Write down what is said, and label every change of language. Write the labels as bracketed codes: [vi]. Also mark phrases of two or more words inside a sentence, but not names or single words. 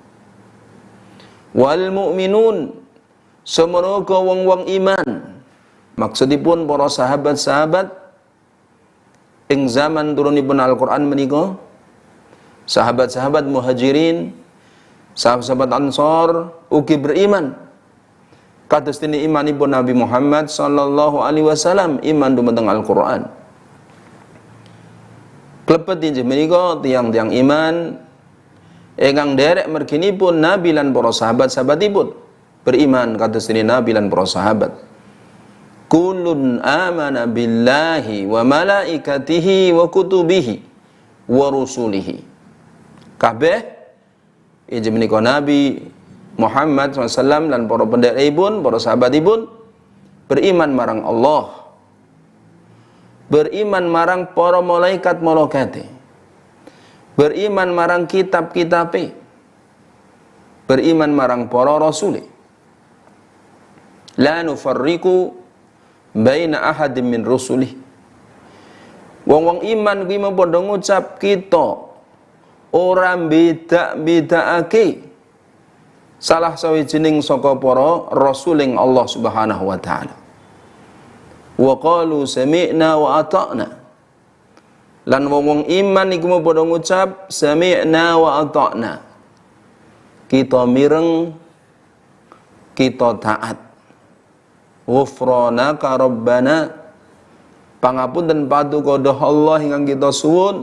[ar] والمؤمنون [jv] semenaga wong-wong iman maksudipun para sahabat-sahabat ing zaman turunipun Al-Qur'an menika, sahabat-sahabat Muhajirin, sahabat-sahabat Ansor ugi beriman kados dene imanipun Nabi Muhammad [ar] صلى الله عليه وسلم [jv] iman dumateng Al-Qur'an. klebet injih menika tiang-tiang iman ingkang derek merginipun Nabi lan para sahabat-sahabatipun beriman kados dene Nabi lan para sahabat. [ar] كل آمن بالله وملائكته وكتبه ورسله. [jv] Kabeh injih menika Nabi Muhammad SAW dan para pendhekipun, para sahabatipun beriman marang Allah, beriman marang para malaikat-malaikate, beriman marang kitab-kitabe, beriman marang para rasule. [ar] لا نفرق بين أحد من رسله. [jv] Wong-wong iman kuwi padha ngucap kita ora beda-bedakake salah sawijining saka para rasuling [ar] الله سبحانه وتعالى. وقالوا سمعنا وأطعنا. [jv] Lan wong iman iku padha ngucap [ar] سمعنا وأطعنا. [jv] Kita mireng, kita taat. [ar] غفرانك ربنا. [jv] Pangapunten paduka Allah ingkang kita suwun.